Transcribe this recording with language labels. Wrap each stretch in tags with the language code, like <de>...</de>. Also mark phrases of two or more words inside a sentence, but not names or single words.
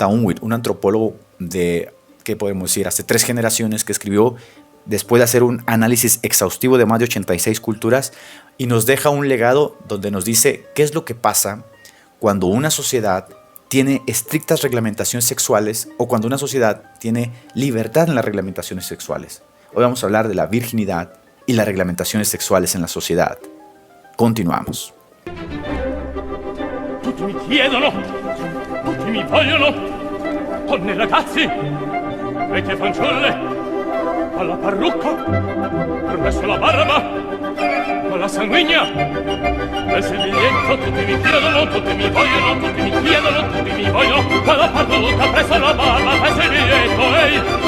<es>Unwin, un antropólogo de, ¿qué podemos decir?, hace 3 generaciones, que escribió después de hacer un análisis exhaustivo de más de 86 culturas y nos deja un legado donde nos dice qué es lo que pasa cuando una sociedad tiene estrictas reglamentaciones sexuales o cuando una sociedad tiene libertad en las reglamentaciones sexuales. Hoy vamos a hablar de la virginidad y las reglamentaciones sexuales en la sociedad. Continuamos.</es> <it>Tutti mi chiedono, tutti mi vogliono, donne e ragazzi, vecchie fanciulle, alla parrucca, permesso la barba, con la sanguigna, nel biglietto, tutti mi chiedono, tutti mi vogliono, tutti mi chiedono, tutti mi vogliono, con la parrucca, presso la barba, presso il biglietto, ehi,</it>